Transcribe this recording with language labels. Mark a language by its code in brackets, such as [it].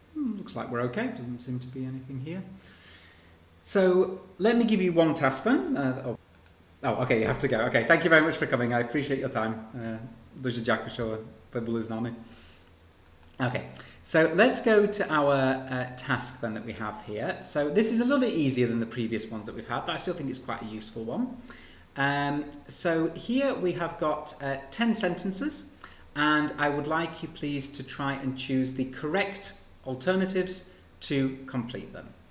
[en] Looks like we're okay. Doesn't seem to be anything here. So let me give you one task then. Okay, you have to go. Okay, thank you very much for coming. I appreciate your time. [uk] Дуже дякую, що ви були з нами. [en] Okay, so let's go to our task then that we have here. So this is a little bit easier than the previous ones that we've had, but I still think it's quite a useful one. So here we have got 10 sentences, and I would like you please to try and choose the correct alternatives to complete them.